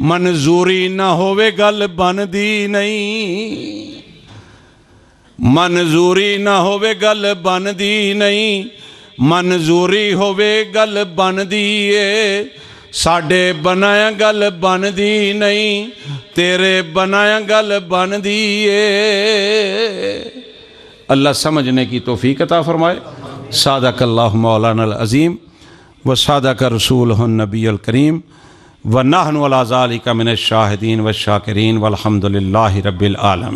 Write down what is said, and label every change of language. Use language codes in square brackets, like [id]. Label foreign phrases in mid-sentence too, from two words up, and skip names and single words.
[pa] منظوری نہ ہووے گل بندی نہیں، منظوری نہ ہووے گل بندی نہیں، منظوری ہووے گل بندی ہے. ساڈے بنایا گل بندی نہیں، تیرے بنایا گل بندی ہے. [ur] اللہ سمجھنے کی توفیق عطا فرمائے. [ar] صدق الله مولانا عظيم و صدق رسوله النبي الكريم و نحن على ذلك من الشاهدين و شاكرين والحمد لله رب العالمين.